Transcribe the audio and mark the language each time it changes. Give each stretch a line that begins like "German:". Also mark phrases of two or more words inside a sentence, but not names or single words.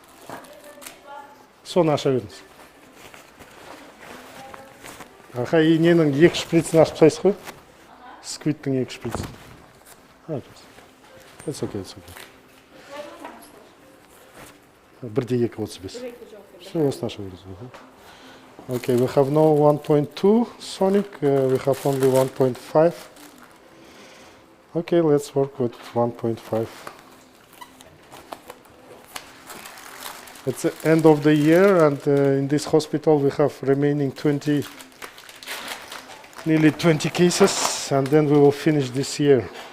Kazakh: Соны аша беріңіз. Аха, и ненің 2 шприцін ашып сайсыз қой? Сквиттің 2 шприцін.
English: It's okay.
Kazakh: 1D235. Все, осыны аша беріңіз.
English: Okay, we have no 1.2 Sonic, we have only 1.5. Okay, let's work with 1.5. It's the end of the year, and in this hospital we have remaining nearly 20 cases, and then we will finish this year.